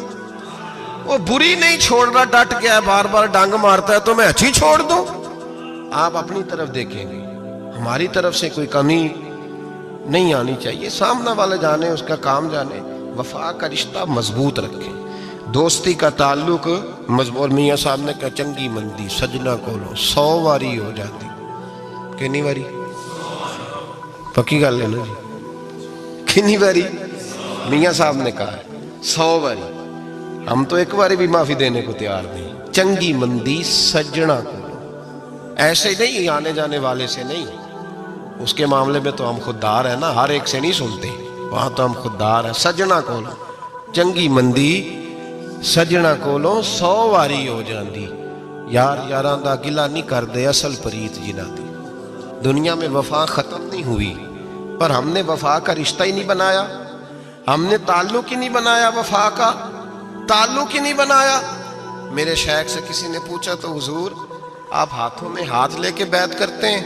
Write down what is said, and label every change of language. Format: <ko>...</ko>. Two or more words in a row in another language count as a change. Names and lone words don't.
<ur>وہ بری نہیں چھوڑ رہا، ڈٹ گیا ہے، بار بار ڈانگ مارتا ہے تو میں اچھی چھوڑ دوں؟ آپ اپنی طرف دیکھیں گے، ہماری طرف سے کوئی کمی نہیں آنی چاہیے۔ سامنے والا جانے، اس کا کام جانے۔ وفا کا رشتہ مضبوط رکھیں، دوستی کا تعلق مضبوط۔ میاں صاحب نے کہا</ur> <pa>چنگی مندی سجنا کولو 100 واری ہو جاتی،</pa> <ur>کتنی واری؟</ur> <pa>پکی گل ہے نا جی، کتنی واری؟</pa> <ur>میاں صاحب نے کہا 100 واری۔ ہم تو ایک باری بھی معافی دینے کو تیار نہیں۔</ur> <pa>چنگی مندی سجنا کولو،</pa> <ur>ایسے نہیں آنے جانے والے سے نہیں، اس کے معاملے میں تو ہم خوددار ہیں نا، ہر ایک سے نہیں سنتے، وہاں تو ہم خوددار ہیں۔</ur> <pa>سجنا کولو چنگی مندی سجنا کولو 100 واری ہو جاندی، یار یاراں دا گلا نہیں کر دے اصل پریت جنہ دی۔</pa> <ur>دنیا میں وفا ختم نہیں ہوئی، پر ہم نے وفا کا رشتہ ہی نہیں بنایا، ہم نے تعلق ہی نہیں بنایا، وفا کا تعلق ہی نہیں بنایا۔ میرے شیخ سے کسی نے پوچھا تو حضور آپ ہاتھوں میں ہاتھ لے کے بیعت کرتے ہیں؟</ur>